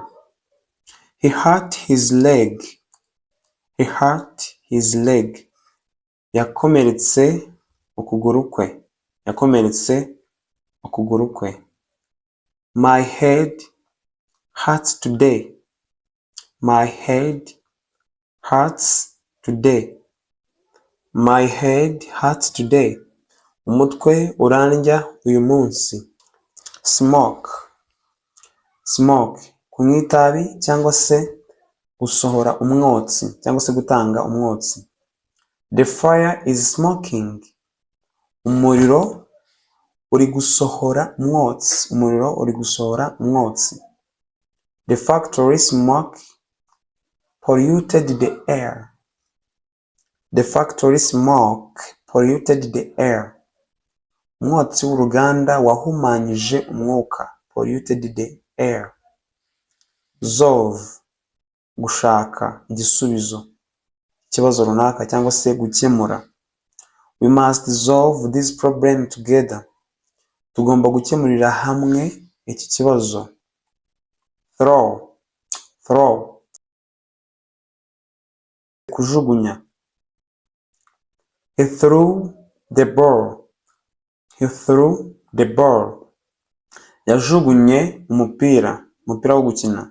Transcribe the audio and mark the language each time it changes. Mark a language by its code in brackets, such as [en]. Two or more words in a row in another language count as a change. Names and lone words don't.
[en] He hurt his leg. [rw] Yakomeretse ukuguru kwe. [en] My head hurts today. [rw] Umutwe urandya uyu munsi. Smoke, kunywa itabi cyangwa se gusohora umwotsi cyangwa se gutanga umwotsi. [en] The fire is smoking. [rw] Umuriro uri gusohora umwotsi. [en] The factory smoke polluted the air. [rw] Umwotsi w'uruganda wahumanyije umwuka. [en] Polluted the air. Solve, [rw] gushaka igisubizo ikibazo runaka cyangwa se gukemura. [en] We must solve this problem together. [rw] Tugomba gukemurira hamwe iki kibazo. Throw, kujugunya. [en] He threw the ball. [rw] Yajugunye umupira wo gukina.